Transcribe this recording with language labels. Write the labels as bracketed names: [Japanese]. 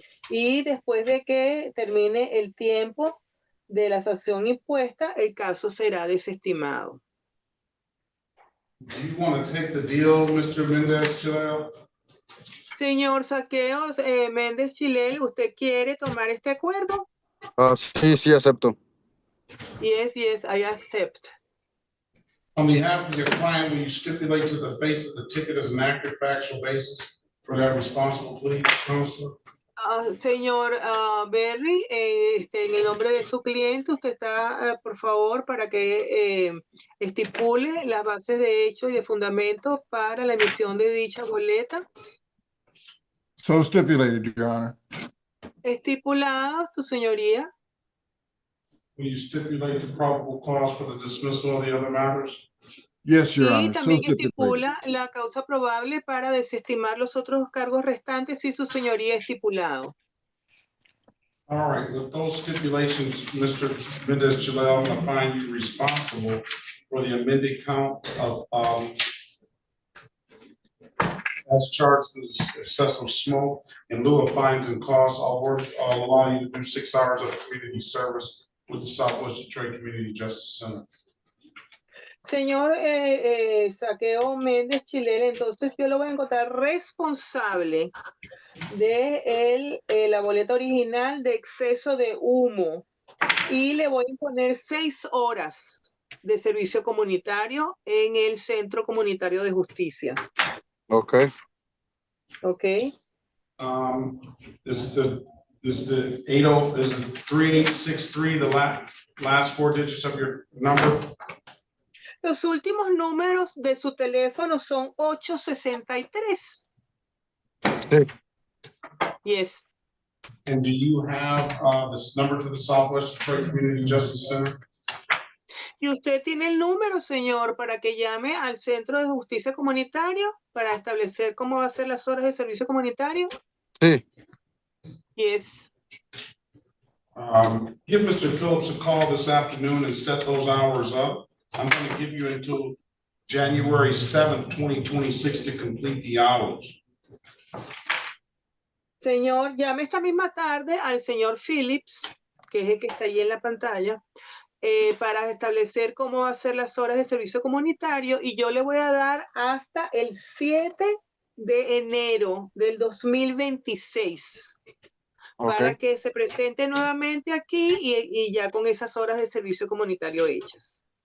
[Spanish] Y después de que termine el tiempo de la sanción impuesta, el caso será desestimado. [English] Do you want to take the deal, Mr. Mendez-Chileo? [Spanish] Señor Saqueos Méndez Chilel, ¿usted quiere tomar este acuerdo? Sí, acepto. [English] Yes, I accept. On behalf of your client, will you stipulate to the face of the ticket as an accurate factual basis for that responsible plea, Counselor? [Spanish] Señor Berry, en el nombre de su cliente, usted está, por favor, para que estipule las bases de hecho y de fundamento para la emisión de dicha boleta. [English] So stipulated, Your Honor. [Spanish] Estipulada, su señoría. [English] Will you stipulate the probable cause for the dismissal of the other matters? Yes, Your [Spanish] Y [English] Honor. [Spanish] también [English] So [Spanish] estipula la causa probable para desestimar los otros cargos restantes si su señoría estipulado. [English] All right, with those stipulations, Mr. Mendez-Chileo, I'm going to find you responsible for the amended count of as charged with excessive smoke. In lieu of fines and costs, I'll allow you to do 6 hours of community service with the Southwest Detroit Community Justice Center. [Spanish] Señor Saqueo Méndez Chilel, entonces yo lo voy a encontrar responsable de la boleta original de exceso de humo y le voy a imponer 6 horas de servicio comunitario en el Centro Comunitario de Justicia. [English] Okay. Okay. Is the 3863 the last 4 digits of your number? [Spanish] Los últimos números de su teléfono son 863. Sí. [English] Yes. And do you have this number to the Southwest Detroit Community Justice Center? [Spanish] ¿Y usted tiene el número, señor, para que llame al Centro de Justicia Comunitario para establecer cómo va a ser las horas de servicio comunitario? Sí. [English] Yes. Give Mr. Phillips a call this afternoon and set those hours up. I'm going to give you until January 7th, 2026 to complete the hours. [Spanish] Señor, llame esta misma tarde al señor Phillips, que es el que está ahí en la pantalla, para establecer cómo va a ser las horas de servicio comunitario y yo le voy a dar hasta el 7 de enero del 2026 para que se presente nuevamente aquí y ya con esas horas de servicio comunitario hechas.